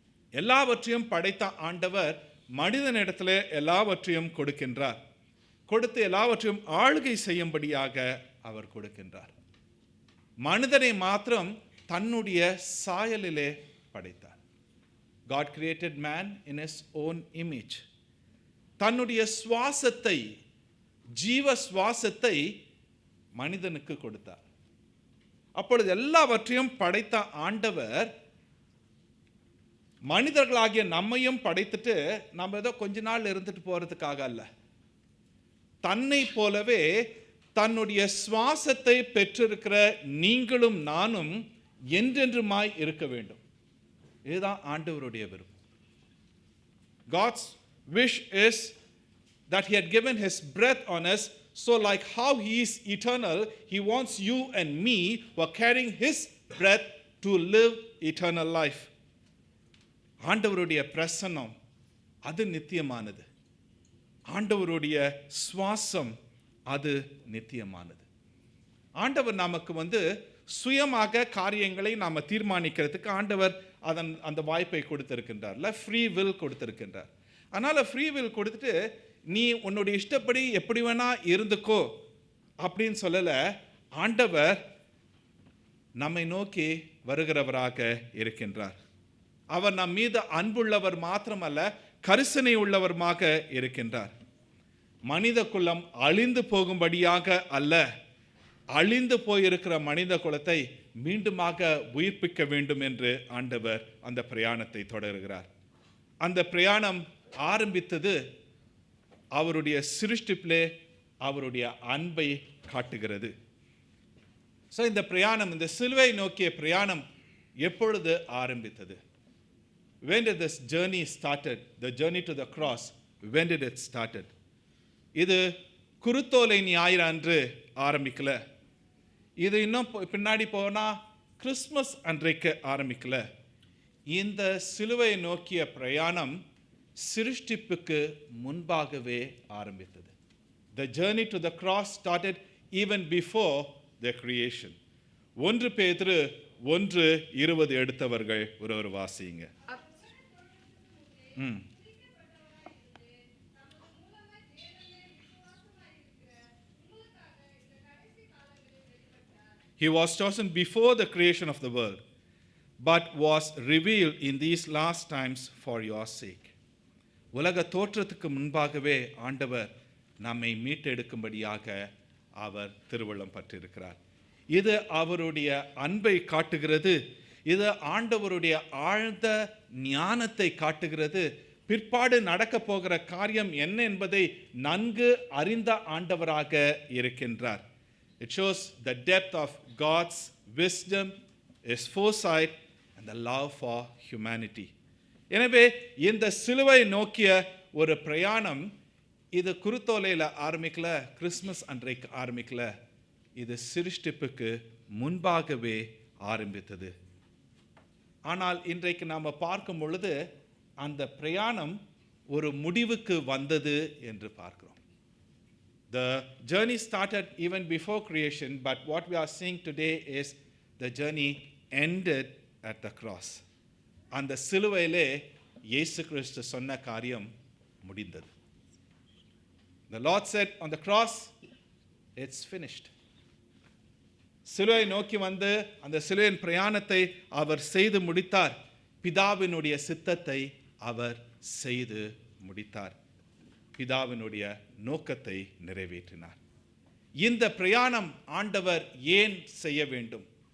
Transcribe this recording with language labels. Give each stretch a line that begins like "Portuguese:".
Tamil: எல்லாவற்றையும் படைத்த ஆண்டவர் மனிதனிடத்தில் எல்லாவற்றையும் கொடுக்கின்றார். கொடுத்து எல்லாவற்றையும் ஆளுகை செய்யும்படியாக அவர் கொடுக்கின்றார். மனிதனை மாத்திரம் தன்னுடைய சாயலிலே படைத்தார்.
English: God created man in his own image.
Tamil: தன்னுடைய சுவாசத்தை, ஜீவ சுவாசத்தை மனிதனுக்கு கொடுத்தார். அப்பொழுது எல்லாவற்றையும் படைத்த ஆண்டவர் மனிதர்களாகிய நம்மையும் படைத்துட்டு நம்ம ஏதோ கொஞ்ச நாள் இருந்துட்டு போறதுக்காக அல்ல, தன்னை போலவே தன்னுடைய சுவாசத்தை பெற்றிருக்கிற நீங்களும் நானும் என்றென்றுமாய் இருக்க வேண்டும். இதுதான் ஆண்டவருடைய விருப்பம்.
English: God's wish is that he had given his breath on us, so like how he is eternal, he wants you and me who are carrying his breath to live eternal life.
Tamil: ஆண்டவருடைய பிரசன்னம் அது நித்தியமானது. ஆண்டவருடைய சுவாசம் அது நித்தியமானது. ஆண்டவர் நமக்கு சுயமாக காரியங்களை நாம் தீர்மானிக்கிறதுக்கு ஆண்டவர் அந்த வாய்ப்பை கொடுத்திருக்கின்றார். ஃப்ரீ வில் கொடுத்திருக்கின்றார். அதனால் ஃப்ரீ வில் கொடுத்துட்டு நீ உன்னுடைய இஷ்டப்படி எப்படி வேணா இருந்துக்கோ அப்படின்னு சொல்லலை. ஆண்டவர் நம்மை நோக்கி வருகிறவராக இருக்கின்றார். அவர் நம் மீது அன்புள்ளவர் மாத்திரமல்ல, கரிசனை உள்ளவருமாக இருக்கின்றார். மனித குலம் அழிந்து போகும்படியாக அல்ல, அழிந்து போயிருக்கிற மனித குலத்தை மீண்டுமாக உயிர்ப்பிக்க வேண்டும் என்று ஆண்டவர் அந்த பிரயாணத்தை தொடர்கிறார். அந்த பிரயாணம் ஆரம்பித்தது அவருடைய சிருஷ்டிப்பிலே அவருடைய அன்பை காட்டுகிறது. ஸோ இந்த பிரயாணம், இந்த சிலுவை நோக்கிய பிரயாணம் எப்பொழுது ஆரம்பித்தது?
English: When did this journey started? The journey to the cross, when did it started?
Tamil: இது குருத்தோலை ஞாயிறு அன்று ஆரம்பிக்கல. இது இன்னும் பின்னாடி போனால் கிறிஸ்மஸ் அன்றைக்கு ஆரம்பிக்கல. இந்த சிலுவை நோக்கிய பிரயாணம் சிருஷ்டிப்புக்கு முன்பாகவே ஆரம்பித்தது.
English: The journey to the cross started even before the creation.
Tamil: 1 பேதுரு 1:20 எடுத்தவர்கள் ஒரு வாசிங்க.
English: He was chosen before the creation of the world, but was revealed in these last times for your sake.
Tamil: உலக தோற்றத்துக்கு முன்பாகவே ஆண்டவர் நம்மை மீட்டெடுக்கும்படியாக அவர் திருவுள்ளம் பற்றியிருக்கிறார். இது அவருடைய அன்பை காட்டுகிறது. இது ஆண்டவருடைய ஆழ்ந்த ஞானத்தை காட்டுகிறது. பிற்பாடு நடக்க போகிற காரியம் என்ன என்பதை நன்கு அறிந்த ஆண்டவராக இருக்கின்றார்.
English: It shows the depth of God's wisdom, his foresight and the love for humanity.
Tamil: எனவே இந்த சிலுவை நோக்கிய ஒரு பிரயாணம் இது குருத்தோலையில் ஆரம்பிக்கல, கிறிஸ்மஸ் அன்றைக்கு ஆரம்பிக்கல, இது சிருஷ்டிப்புக்கு முன்பாகவே ஆரம்பித்தது. ஆனால் இன்றைக்கு நாம் பார்க்கும் பொழுது அந்த பிரயாணம் ஒரு முடிவுக்கு வந்தது என்று பார்க்கிறோம்.
English: The journey started even before creation, but what we are seeing today is the journey ended at the cross.
Tamil: அந்த சிலுவையிலே இயேசு கிறிஸ்து சொன்ன காரியம் முடிந்தது.
English: The Lord said on the cross, it's finished.
Tamil: சிலுவை நோக்கி வந்து அந்த சிலுவையின் பிரயாணத்தை அவர் செய்து முடித்தார். பிதாவினுடைய சித்தத்தை அவர் செய்து முடித்தார். பிதாவினுடைய நோக்கத்தை நிறைவேற்றினார். இந்த பிரயாணம் ஆண்டவர் ஏன் செய்ய வேண்டும்?